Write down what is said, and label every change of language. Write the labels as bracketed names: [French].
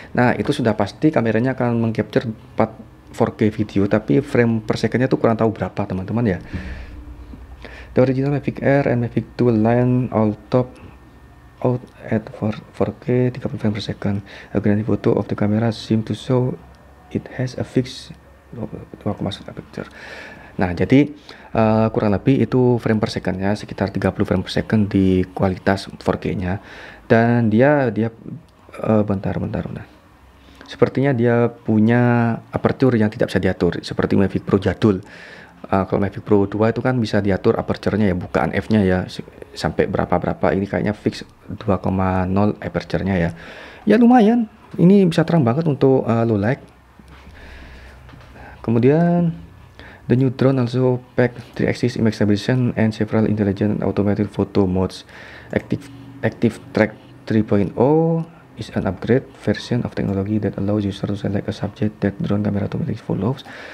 [Indonesian] Nah, itu sudah pasti kameranya akan mengcapture 4K video, tapi frame per secondnya tuh kurang tahu berapa teman-teman ya. [English] The original Mavic Air and Mavic 2 line all top out at 4K 30 frame per second. A grainy photo of the camera seem to show it has a fixed 2,1 aperture. [Indonesian] Nah, jadi kurang lebih itu frame per secondnya sekitar 30 frame per second di kualitas 4K-nya. Dan dia bentar. Sepertinya dia punya aperture yang tidak bisa diatur seperti Mavic Pro jadul. Kalau Mavic Pro 2 itu kan bisa diatur aperture-nya ya, bukaan f-nya ya sampai berapa. Ini kayaknya fix 2,0 aperture-nya ya. Ya lumayan. Ini bisa terang banget untuk low light. Kemudian [English] the new drone also pack 3-axis image stabilization and several intelligent automated photo modes. Active Track 3.0 is an upgrade version of technology that allows user to select a subject that drone camera automatically follows.